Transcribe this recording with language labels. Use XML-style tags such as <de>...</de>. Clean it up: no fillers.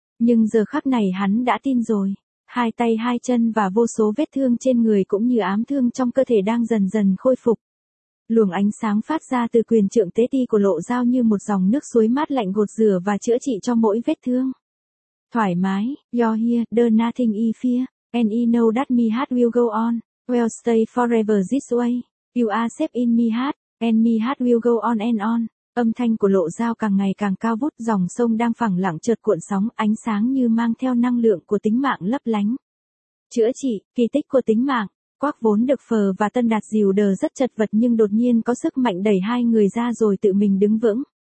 <vi>Nhưng giờ khắc này hắn đã tin rồi, hai tay hai chân và vô số vết thương trên người cũng như ám thương trong cơ thể đang dần dần khôi phục. Luồng ánh sáng phát ra từ quyền trượng tế ti của lộ dao như một dòng nước suối mát lạnh gột rửa và chữa trị cho mỗi vết thương. Thoải mái,</vi> <en>you're here, there's nothing I fear. And I know that me heart will go on, will stay forever this way, you are safe in me heart, and me heart will go on.</en> <vi>Âm thanh của lộ dao càng ngày càng cao vút, dòng sông đang phẳng lặng chợt cuộn sóng, ánh sáng như mang theo năng lượng của tính mạng lấp lánh. Chữa trị, kỳ tích của tính mạng, Quắc Vốn Được Phờ và Tân Đạt dìu đờ rất chật vật nhưng đột nhiên có sức mạnh đẩy hai người ra rồi tự mình đứng vững.</vi>